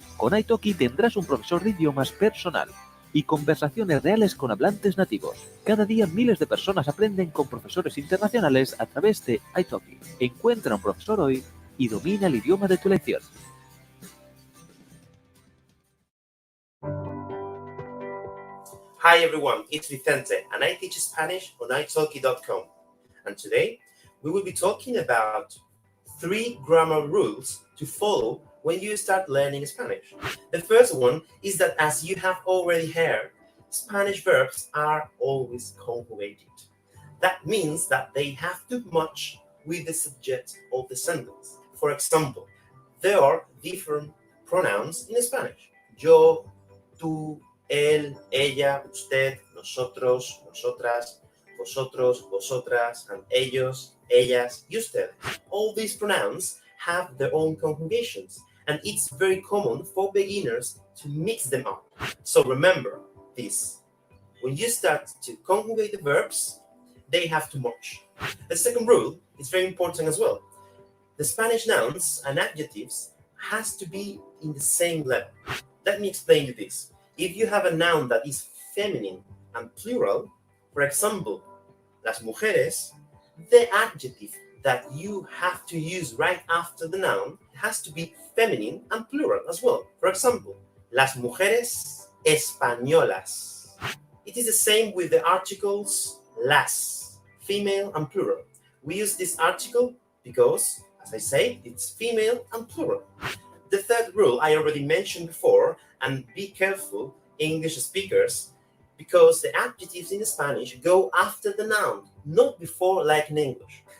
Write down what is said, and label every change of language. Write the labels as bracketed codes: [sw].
[es] Con italki tendrás un profesor de idiomas personal y conversaciones reales con hablantes nativos. Cada día miles de personas aprenden con profesores internacionales a través de italki. Encuentra un profesor hoy y domina el idioma de tu lección. [en] Hi everyone, it's Vicente and I teach Spanish on italki.com. And today we will be talking about 3 grammar rules to follow when you start learning Spanish. The first one is that, as you have already heard, Spanish verbs are always conjugated. That means that they have to match with the subject of the sentence. For example, there are different pronouns in Spanish. [es] Yo, tú, él, ella, usted, nosotros, nosotras, vosotros, vosotras, and ellos, ellas, y ustedes. [en] All these pronouns have their own conjugations, and it's very common for beginners to mix them up. So remember this. When you start to conjugate the verbs, they have to match. The second rule is very important as well. The Spanish nouns and adjectives has to be in the same level. Let me explain you this. If you have a noun that is feminine and plural, for example, [es] las mujeres, [en] the adjective that you have to use right after the noun has to be feminine and plural as well. For example, [es] las mujeres españolas. [en] It is the same with the articles las, female and plural. We use this article because, as I say, it's female and plural. The third rule I already mentioned before, and be careful, English speakers, because the adjectives in Spanish go after the noun, not before like in English.